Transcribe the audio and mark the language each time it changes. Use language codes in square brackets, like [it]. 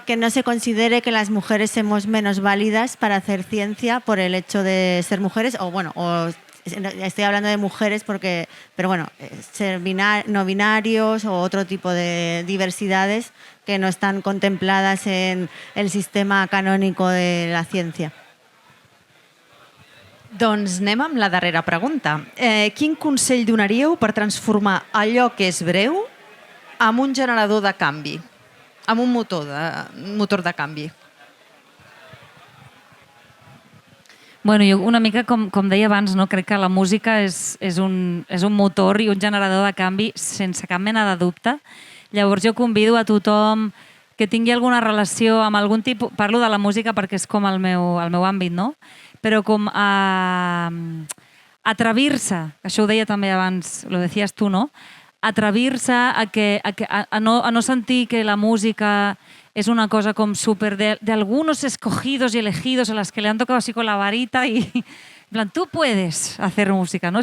[es] se considere que las mujeres somos menos válidas para hacer ciencia por el hecho de ser mujeres, estoy hablando de mujeres pero bueno, ser no binarios o otro tipo de diversidades que no están contempladas en el sistema canónico de la ciència. [ca] Doncs anem amb la darrera pregunta. Quin consell donaríeu per transformar allò que és breu en un generador de canvi, en un motor de canvi? Bueno, jo una mica, com deia abans, no? Crec que la música és un motor i un generador de canvi sense cap mena de dubte. Llavors jo convido a tothom que tingui alguna relació amb algun tipus... Parlo de la música perquè és com el meu àmbit, no? Però com a atrevir-se, això ho deia també abans, [es] lo decías tu, [ca] no? Atrevir-se a no sentir que la música [es] es una cosa como súper de algunos escogidos y elegidos a las que le han tocado así con la varita y en plan, tú puedes hacer música, ¿no?